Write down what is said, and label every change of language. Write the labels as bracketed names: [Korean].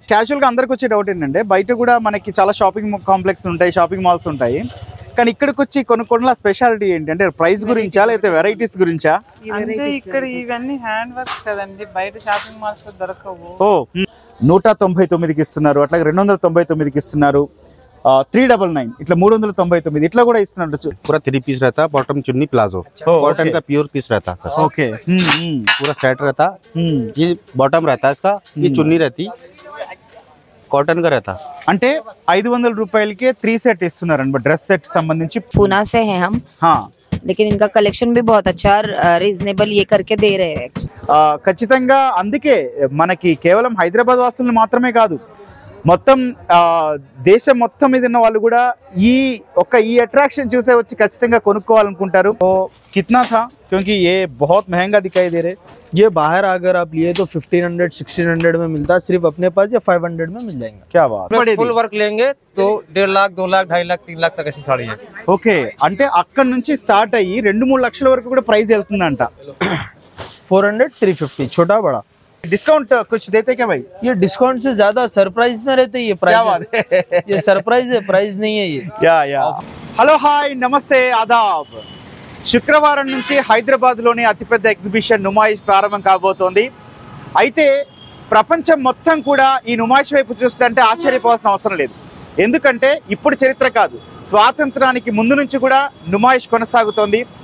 [Telugu] క్యాజువల్గా అందరికి వచ్చే డౌట్ ఏంటంటే, బయట కూడా మనకి చాలా షాపింగ్ కాంప్లెక్స్ ఉంటాయి, షాపింగ్ మాల్స్ ఉంటాయి, కానీ ఇక్కడికి వచ్చి కొనుక్కోవడంలో స్పెషాలిటీ ఏంటంటే ప్రైస్ గురించా లేకపోతే వెరైటీస్ గురించా? అంటే ఇక్కడ ఇవన్నీ హ్యాండ్ వర్క్స్ కదండి, బయట షాపింగ్ మాల్స్ లో దొరకవు. 199కి ఇస్తున్నారు, అట్లాగే 299కి ఇస్తున్నారు, 399 ఇట్లా 399 ఇట్లా కూడా ఇస్తున్నారు. [Hindi] पूरा 3 पीस रहता है, बॉटम चुन्नी प्लाजो, कॉटन का प्योर पीस रहता है सर। ओके, पूरा सेट रहता, ये बॉटम रहता है इसका, ये चुन्नी रहती कॉटन का रहता। [Telugu] అంటే 500 రూపాయలకే 3 సెట్ ఇస్తున్నారండి డ్రెస్ సెట్ సంబంధించి. [Hindi] पूना से हैं हम, हाँ, लेकिन इनका कलेक्शन भी बहुत अच्छा और रीजनेबल ये करके दे रहे हैं। [Telugu] ఖచ్చితంగా అందుకే మనకి కేవలం హైదరాబాద్ వాసులను మాత్రమే కాదు, మొత్తం దేశం మొత్తం మీద ఉన్న వాళ్ళు కూడా ఈ అట్రాక్షన్ చూసే వచ్చి ఖచ్చితంగా కొనుక్కోవాలనుకుంటారు. [Hindi] కిतना था क्योंकि ये बहुत महंगा दिखाई दे रहे. ये बाहर अगर आप लिए तो 1500-1600 में मिलता है, सिर्फ अपने पास या 500 में मिल जाएंगे. क्या बात. फुल वर्क लेंगे तो 1.5 लाख 2 लाख 2.5 लाख 3 लाख तक ऐसी साड़ी है. [Telugu] ఓకే, అంటే అక్కడ నుంచి స్టార్ట్ అయ్యి 2-3 లక్షల వరకు కూడా ప్రైస్ వెళ్తుందంట. [Hindi] 400-350 छोटा बड़ा. डिस्काउंट कुछ देते क्या भाई? ये डिस्काउंट से ज्यादा सरप्राइज में रहते हैं, ये प्राइस ये सरप्राइज है, प्राइस नहीं है ये. [Telugu] యా. హలో, హాయ్, నమస్తే, ఆదాబ్. శుక్రవారం నుంచి హైదరాబాద్లోని అతిపెద్ద ఎగ్జిబిషన్ నుమాయిష్ ప్రారంభం కాబోతోంది. అయితే ప్రపంచం మొత్తం కూడా ఈ నుమాయిష్ వైపు చూస్తుందంటే ఆశ్చర్యపోవాల్సిన అవసరం లేదు. ఎందుకంటే ఇప్పుడు చరిత్ర కాదు, స్వాతంత్రానికి ముందు నుంచి కూడా నుమాయిష్ కొనసాగుతోంది.